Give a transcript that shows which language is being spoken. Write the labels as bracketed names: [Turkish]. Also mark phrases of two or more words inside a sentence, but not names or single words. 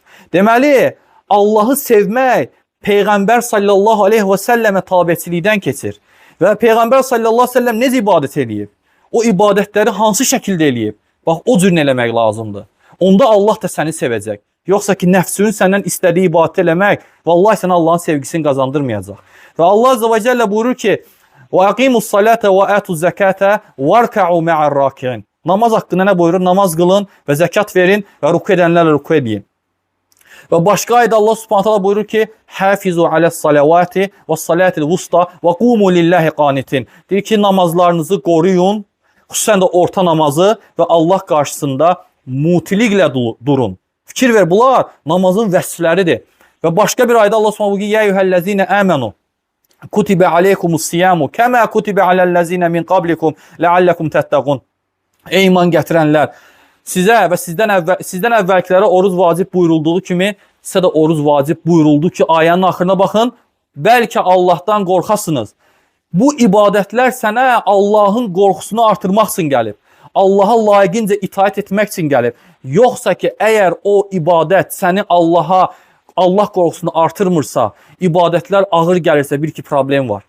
[Azerbaijani] Deməli, Allahı sevmək Peyğəmbər [Arabic] صلى الله عليه وسلم [Azerbaijani] tabeçilikdən keçir. Və Peyğəmbər [Arabic] صلى الله عليه وسلم [Azerbaijani] necə ibadət eləyib? O ibadətləri hansı şəkildə eləyib? Bax, o cür eləmək lazımdır. Onda Allah da səni sevəcək. Yoxsa ki, nəfsünün səndən istədiyi ibadət eləmək, vallahi sənə Allahın sevgisini qazandırmayacaq. Və [Arabic] الله عز وجل [Azerbaijani] buyurur ki, [Arabic] وَاَقِيمُوا الصَّلَاةَ وَاَتُوا الزَّكَاةَ وَارْكَعُوا مَعَ الرَّاكِعِينَ. [Azerbaijani] Namaz haqqında nə buyurur? Namaz qılın və zəkat verin və ruku edənlərlə ruku edin. Və başqa ayda [Arabic] الله سبحانه وتعالى [Azerbaijani] buyurur ki: [Arabic] "حافظوا على الصلوات والصلاة الوسطى وقوموا لله قانتين." [Azerbaijani] Deyir ki, namazlarınızı qoruyun, xüsusən də orta namazı və Allah qarşısında mutiliklə durun. Fikir ver, bunlar namazın vəsfləridir. Və başqa bir ayda [Arabic] الله سبحانه [Azerbaijani] buyurur ki: [Arabic] "يا أيها الذين آمنوا كتب عليكم الصيام كما كتب على الذين من قبلكم لعلكم تتقون." [Azerbaijani] Ey iman gətirənlər, sizə və sizdən əvvəlkilərə oruz vacib buyurulduğu kimi sizə də oruz vacib buyuruldu ki, ayənin axırına baxın, bəlkə Allahdan qorxasınız. Bu ibadətlər sənə Allahın qorxusunu artırmaq üçün gəlib. Allaha layiqincə itaat etmək üçün gəlib. Yoxsa ki, əgər o ibadət səni Allah qorxusunu artırmırsa, ibadətlər ağır gəlirsə, bir ki problem var.